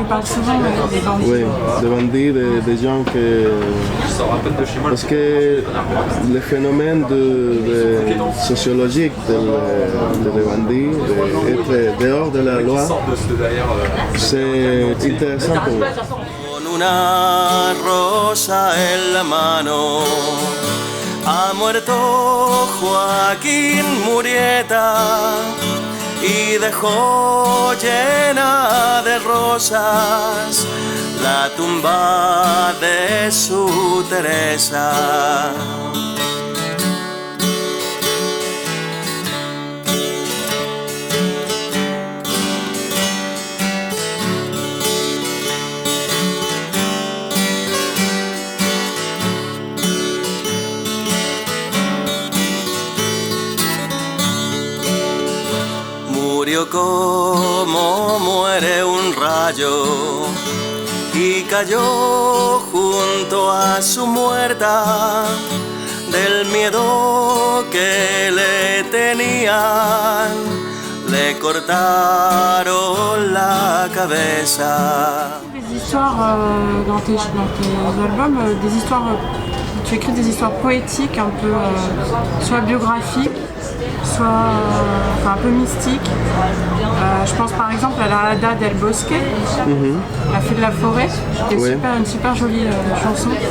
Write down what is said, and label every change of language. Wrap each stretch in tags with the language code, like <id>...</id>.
<fr>Oui, tu parles souvent des bandits. Oui, des bandits, des gens que... Parce que le phénomène sociologique des bandits, d'être dehors de la loi, c'est intéressant pour moi.</fr> <es>Con una rosa en la mano ha muerto Joaquín Murrieta y dejó llena de rosas la tumba de su Teresa. Murió como muere un rayo y cayó junto a su muerta del miedo que le tenían, le cortaron la cabeza.</es> <fr>Des histoires dans tes albums, des histoires, tu écris des histoires poétiques, un peu soit biographiques, soit un peu mystique. Je pense par exemple à la Hada del Bosque, La Fée de la Forêt, qui est une super jolie chanson.</fr>